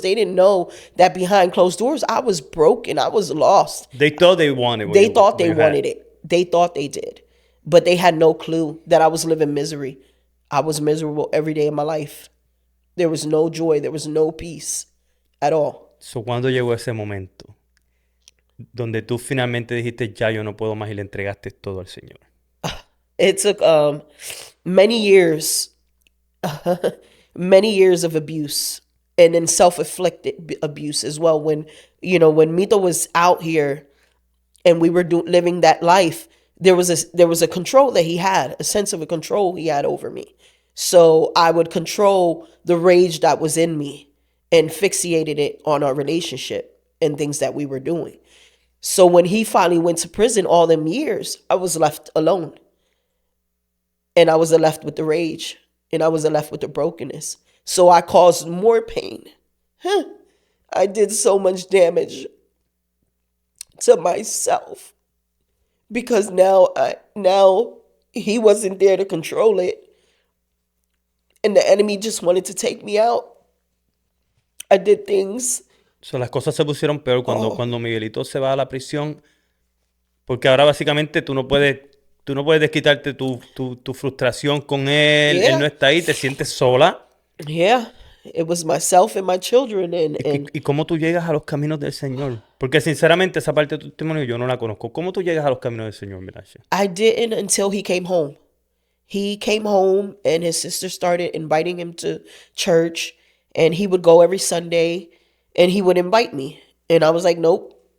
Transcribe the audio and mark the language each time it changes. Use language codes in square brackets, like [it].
[en] They didn't know that behind closed doors, I was broken. I was lost. They thought they wanted. They thought they wanted it. They thought they did, but they had no clue that I was living misery. I was miserable every day of my life. There was no joy. There was no peace at all. [es] So, ¿cuándo llegó ese momento donde tú finalmente dijiste, ya yo no puedo más, y le entregaste todo al Señor? [en] It took many years of abuse, and then self-inflicted abuse as well. When Mito was out here and we were living that life, there was a control that he had, a sense of a control he had over me. So I would control the rage that was in me and fixated it on our relationship and things that we were doing. So when he finally went to prison all them years, I was left alone. And I was left with the rage. And I was left with the brokenness. So I caused more pain. I did so much damage to myself. Because now he wasn't there to control it. And the enemy just wanted to take me out. I did things. [es] So, las cosas se pusieron peor cuando Miguelito se va a la prisión, porque ahora básicamente tú no puedes desquitarte tu frustración con él, [en] Yeah. [es] él no está ahí, te sientes sola. [en] Yeah, it was myself and my children. [es] ¿Y cómo tú llegas a los caminos del Señor? Porque sinceramente esa parte de tu testimonio yo no la conozco. ¿Cómo tú llegas a los caminos del Señor, Mirasha? [en] I didn't until he came home. He came home and his sister started inviting him to church, and he would go every Sunday and he would invite me. And I was like, nope.